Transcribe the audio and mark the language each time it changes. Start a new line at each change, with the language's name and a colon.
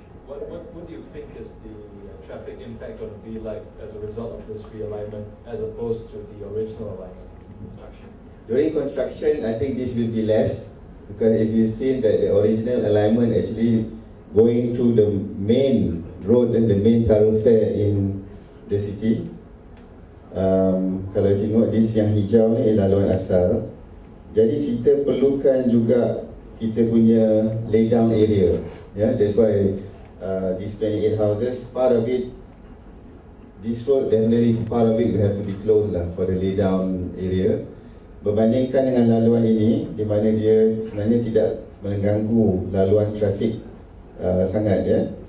English: What do you think is the traffic impact going to be like as a result of this realignment, as opposed to the original alignment? During construction, I think this will be less, because if you see that the original alignment actually going through the main road and the main thoroughfare in the city.
Malay: Kalau tengok this yang hijau ni laluan asal. Jadi kita perlukan juga kita punya lay down area.
English: Yeah, that's why these 28 houses, part of it, this road definitely part of it will have to be closed lah for the lay down area.
Malay: Berbandingkan dengan laluan ini, di mana dia sebenarnya tidak mengganggu laluan trafik sangat, ya.